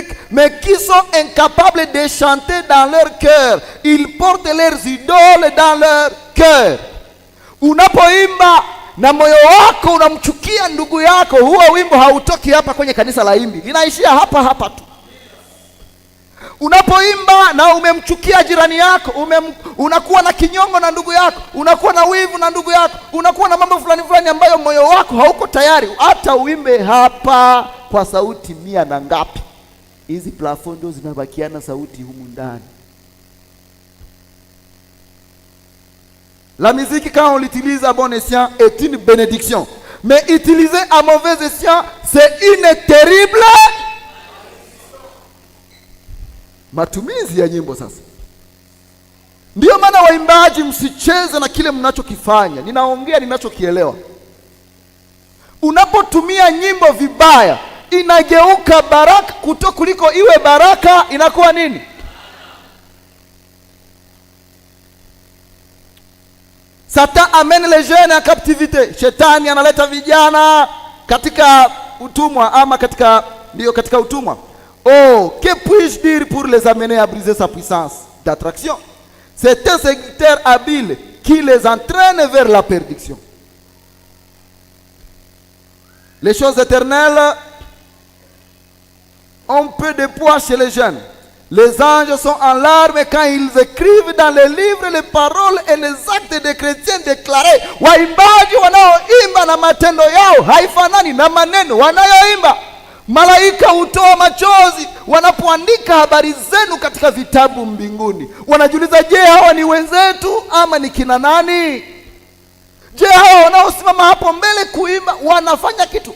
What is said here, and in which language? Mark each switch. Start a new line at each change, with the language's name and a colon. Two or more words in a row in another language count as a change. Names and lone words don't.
French: mais qui sont incapables de chanter dans leur cœur. Ils portent leurs idoles dans leur cœur.
Swahili: Unapoimba na moyo wako unamchukia ndugu yako, huo wimbo hautoki hapa kwenye kanisa la Imbi, linaishia hapa hapa tu. Unapoimba na umemchukia jirani yako, unakuwa na kinyongo na ndugu yako, unakuwa na wivu na ndugu yako, unakuwa na mambo fulani fulani ambayo moyo wako hauko tayari, hata uimbe hapa kwa sauti 100 na ngapi, hizi plafond ndio zinabakiana sauti humu ndani.
French: La musique, quand on l'utilise à bon escient, est une bénédiction. Mais utilisée à mauvais escient, c'est une terrible
Swahili: matumizi ya nyimbo. Sasa ndio maana waimbaji, msicheze na kile mnachokifanya. Ninaongea ninachokielewa. Unapotumia nyimbo vibaya, inageuka baraka, kuliko iwe baraka inakuwa nini?
French: Satan amène les jeunes en captivité.
Swahili: Shetani analeta vijana katika utumwa, ama katika utumwa.
French: Oh, que puis-je dire pour les amener à briser sa puissance d'attraction? C'est un séducteur habile qui les entraîne vers la perdition. Les choses éternelles ont peu de poids chez les jeunes. Les anges sont en larmes quand ils écrivent dans les livres les paroles et les actes des chrétiens déclarés.
Swahili: Waimbaji wanaoimba na matendo yao haifanani na maneno wanayoimba. Malaika hutoa machozi wanapoandika habari zenu katika vitabu mbinguni. Wanajiuliza, je, hawa ni wenzetu ama ni kina nani? Je, hawa wanaosimama hapo mbele kuimba wanafanya kitu?